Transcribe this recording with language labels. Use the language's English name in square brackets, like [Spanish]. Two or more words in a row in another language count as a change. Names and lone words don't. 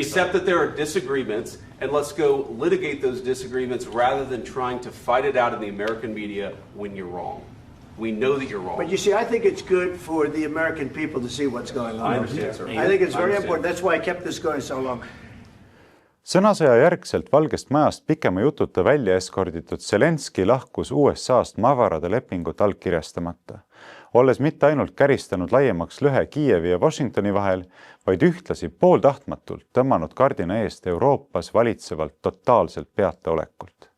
[English] Except that there are disagreements, and let's go litigate those disagreements rather than trying to fight it out in the American media when you're wrong. We know that you're wrong. But you see, I think it's good for the American people to see what's going on. I understand, sir. I think it's very important. That's why I kept this going so long. [Estonian] Sõnasõja järgselt Valgest Majast pikema jututa välja eskorditud Zelenski lahkus USA-st mavarade lepingut allkirjastamata, olles mitte ainult käristanud laiemaks lõhe Kiievi ja Washingtoni vahel, vaid ühtlasi pooltahtmatult tõmmanud kardina eest Euroopas valitsevalt totaalselt peataolekult.